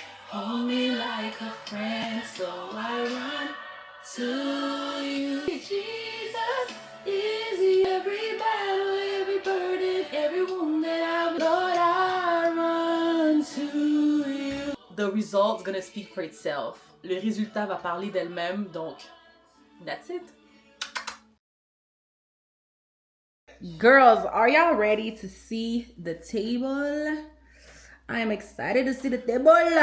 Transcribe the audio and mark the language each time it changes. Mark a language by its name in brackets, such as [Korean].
[English] Hold me like a friend, so I run to you. Jesus is every battle, every burden, every wound that I've Lord, I run to you. The result's gonna speak for itself. [French] Le résultat va parler d'elle-même, donc [English] that's it. Girls, are y'all ready to see the table? I am excited to see the table.